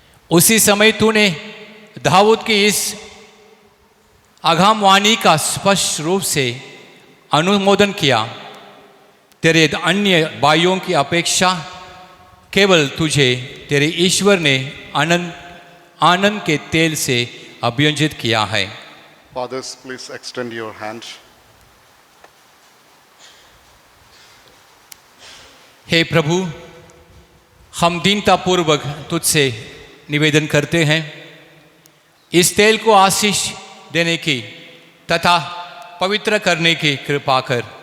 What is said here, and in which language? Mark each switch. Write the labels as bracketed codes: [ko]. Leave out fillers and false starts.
[hi] उसी समय तूने दाऊद की इस आगामवाणी का स्पष्ट रूप से अनुमोदन किया, तेरे अन्य भाइयों की अपेक्षा केवल तुझे तेरे ईश्वर ने आनंद के तेल से अभियंजित किया है। [en] Fathers, please extend your hand. [hi] हे प्रभु, हम दीनतापूर्वक तुझसे निवेदन करते हैं, इस तेल को आशीष देने की तथा पवित्र करने की कृपा कर।